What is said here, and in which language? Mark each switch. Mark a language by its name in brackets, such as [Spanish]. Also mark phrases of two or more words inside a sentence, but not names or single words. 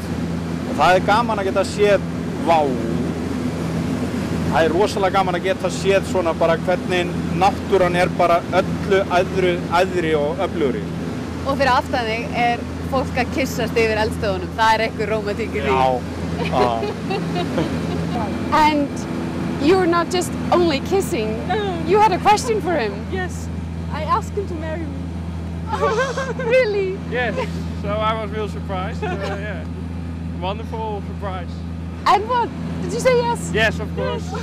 [Icelandic] Og það gaman að geta séð, vá. Það rosalega gaman að geta séð svona bara hvernig náttúran bara öllu æðri og öflugri. Og fyrir aftan þig fólk að kyssast yfir eldstöðunum. Það einhver rómantík í því. Já. [English] And you're not just only kissing. No. You had a question for him. Yes, I asked him to marry me. Really? Yes, so I was real surprised. Yeah, wonderful surprise. And what? Did you say yes? Yes, of course.